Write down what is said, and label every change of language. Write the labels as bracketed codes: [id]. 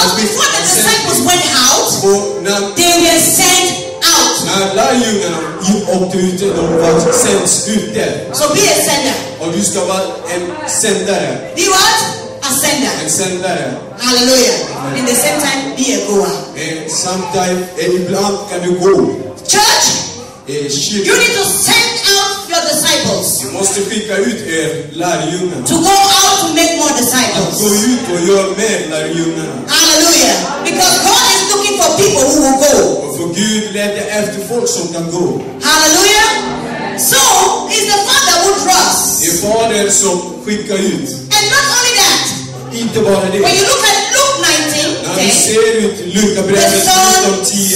[en] Because before the disciples went out, they were sent out. [sv] När lärjungarna åkte ut, de var sänds ut där. [en] So be a sender. [sv] Och du ska vara en sändare. [en] Be what? A sender. [sv] En sändare. [en] Hallelujah. In the same time, be a goer. Sometimes, [sv] ibland kan du gå. [en] Church, you need to send out your disciples. [sv] Du måste skicka ut lärjungarna. [en] To go out to make more disciples. [sv] Att gå ut och göra mer lärjungarna. [en] Hallelujah. Because God is looking for people who will go. [sv] Och för Gud letar efter folk som kan gå. [en] Hallelujah. So, it's the Father who draws. [sv] Det är Fadern som skickar ut. [en] And not only that. [sv] Inte bara det. [en] When you look at Luke 19, [sv] när vi ser ut Lukabrevet 19:10